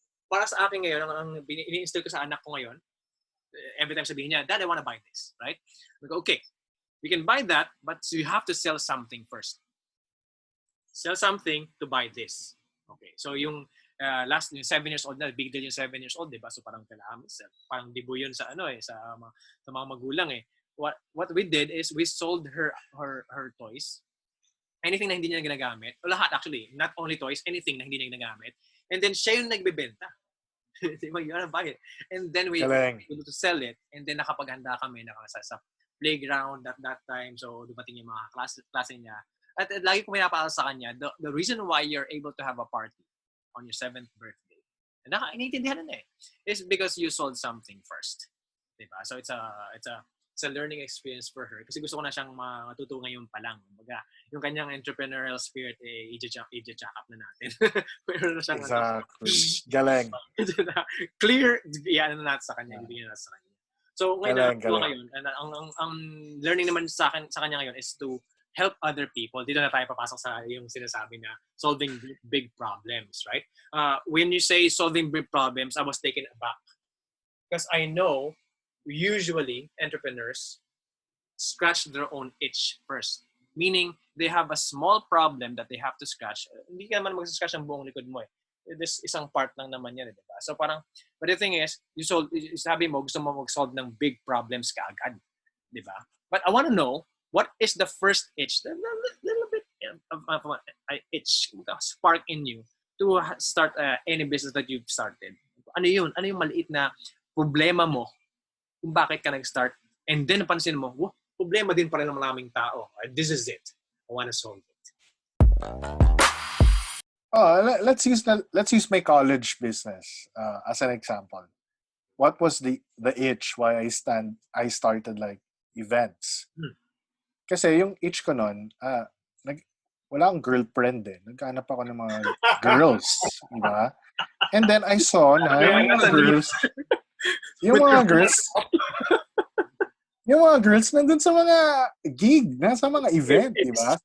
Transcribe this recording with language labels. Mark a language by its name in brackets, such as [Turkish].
[Filipino] para sa akin ngayon, ang ini-instill ko sa anak ko ngayon, every time sabihin niya, Dad, [English] I wanna buy this, right? We go, okay, we can buy that, but you have to sell something first. Sell something to buy this. Okay, [Filipino] so yung yung 7 years old na, big deal yung 7 years old, di ba? So parang kailangan parang dibo yun sa sa mga magulang eh. [English] What we did is we sold her toys. [Filipino] Anything na hindi niya ginagamit. O lahat actually, [English] not only toys, [Filipino] anything na hindi niya ginagamit. And then siya yung nagbebenta. Diba, [English] you wanna buy it. And then we were able to sell it. [Filipino] And then nakapaghanda kami sa playground at that time. So dumating yung mga klase niya. [English] At lagi ko pinapaalala sa kanya, the reason why you're able to have a party on your 7th birthday, [Filipino] iniintindihan na [English] is because you sold something first. Diba? So it's a learning experience for her. [Filipino] Kasi gusto ko na siyang matuto ngayon pa lang. Yung kanyang entrepreneurial spirit, i-jack up na natin. Pero na siyang [English] exactly. Galing. [Filipino] Clear, iyan na natin sa kanya. Ibigyan na natin sa kanya. So ngayon, ang learning naman sa kanya ngayon is to help other people. Dito na tayo papasok sa yung sinasabi na solving big problems, right? [English] When you say solving big problems, I was taken aback. Because I know, usually, entrepreneurs scratch their own itch first. Meaning, they have a small problem that they have to scratch. [Filipino] Hindi ka naman mag-scratch ang buong likod mo eh. This isang part lang naman yan, diba? So parang, [English] but the thing is, [Filipino] sabi mo, gusto mo mag-solve ng big problems kaagad. Diba? [English] But I want to know, what is the first itch? A little bit of itch, spark in you to start any business that you've started. [Filipino] Ano yun? Ano yung maliit na problema mo kung bakit ka nag-start? And then napansin mo, problema din pa rin ng maraming tao. [English] This is it. I want to solve it. Let's use my college business as an example. What was the itch why I started like events? [Filipino] Kasi yung itch ko nun, wala akong girlfriend eh. Nagkahanap ako ng mga girls, di ba? And then I saw na yung mga girls nandun sa mga gig, nasa mga event, di ba?